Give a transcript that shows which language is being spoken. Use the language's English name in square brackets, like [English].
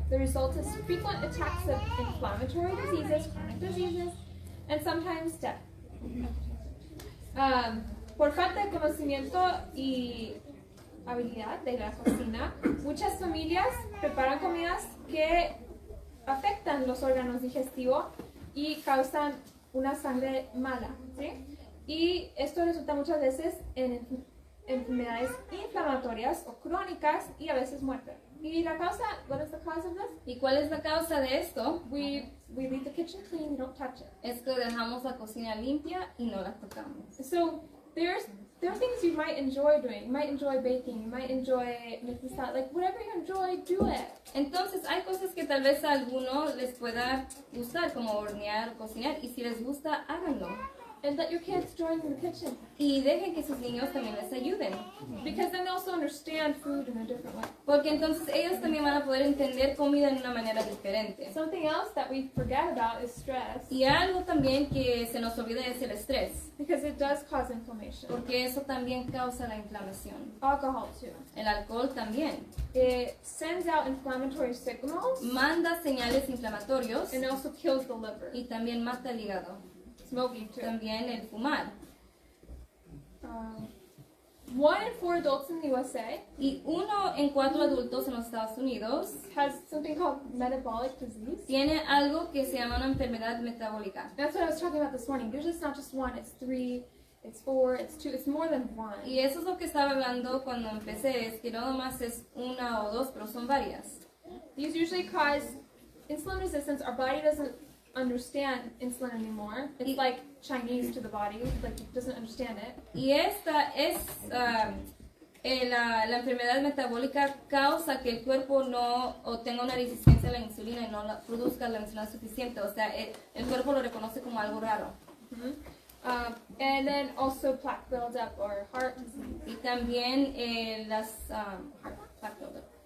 [English] The result is frequent attacks of inflammatory diseases, chronic diseases, and sometimes death." [Spanish] Por falta de conocimiento y habilidad de la cocina, muchas familias preparan comidas que afectan los órganos digestivos y causan una sangre mala, ¿sí? Y esto resulta muchas veces en enfermedades inflamatorias o crónicas y a veces muerte. Y la causa, [English] what is the cause of this? [Spanish] ¿Y cuál es la causa de esto? [English] We leave the kitchen clean, we don't touch it. [Spanish] Es que dejamos la cocina limpia y no la tocamos. [English] So there are things you might enjoy doing. You might enjoy baking. You might enjoy making salad. Like whatever you enjoy, do it. [Spanish] Entonces hay cosas que tal vez a alguno les pueda gustar, como hornear o cocinar, y si les gusta, háganlo. [English] And let your kids join in the kitchen. [Spanish] Y dejen que sus niños también les ayuden. [English] Because then they also understand food in a different way. [Spanish] Porque entonces ellos también van a poder entender comida de una manera diferente. [English] Something else that we forget about is stress. [Spanish] Y algo también que se nos olvida es el estrés. [English] Because it does cause inflammation. [Spanish] Porque eso también causa la inflamación. [English] Alcohol too. [Spanish] El alcohol también. [English] It sends out inflammatory signals. [Spanish] Manda señales inflamatorios. [English] And also kills the liver. [Spanish] Y también mata el hígado. [English] Smoking too. [Spanish] También el fumar. [English] 1 in 4 adults in the USA [Spanish] y 1 en 4 adultos en los Estados Unidos [English] has something called metabolic disease. [Spanish] Tiene algo que se llama una enfermedad metabólica. [English] That's what I was talking about this morning. Usually it's not just 1, it's 3, it's 4, it's 2, it's more than 1. [Spanish] Y eso es lo que estaba hablando cuando empecé, es que no nomás es 1 o 2, pero son varias. [English] These usually cause insulin resistance. Our body doesn't understand insulin anymore. It's like Chinese to the body, like it doesn't understand it. [Spanish] Y esta es la enfermedad metabólica causa que el cuerpo no o tenga una resistencia a la insulina y no produzca la insulina suficiente. O sea, el cuerpo lo reconoce como algo raro. [English] And then also plaque buildup or heart disease. [Spanish] Y también las [English] plaque buildup.